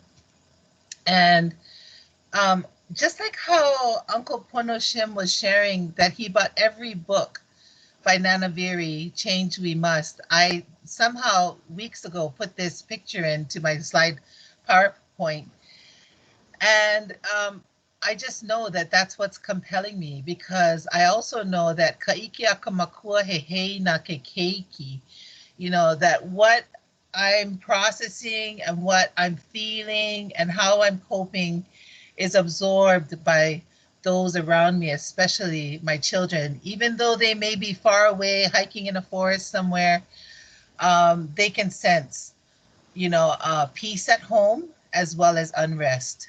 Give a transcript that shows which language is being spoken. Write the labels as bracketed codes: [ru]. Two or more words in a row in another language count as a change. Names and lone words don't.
[en] And just like how Uncle Pono Shim was sharing that he bought every book by Nana Viri, Change We Must, I somehow weeks ago put this picture into my slide PowerPoint. And I just know that that's what's compelling me, because I also know that [haw] kaiki akamakua he hei na ke keiki, [en] that what I'm processing and what I'm feeling and how I'm coping is absorbed by those around me, especially my children. Even though they may be far away hiking in a forest somewhere, they can sense, peace at home as well as unrest.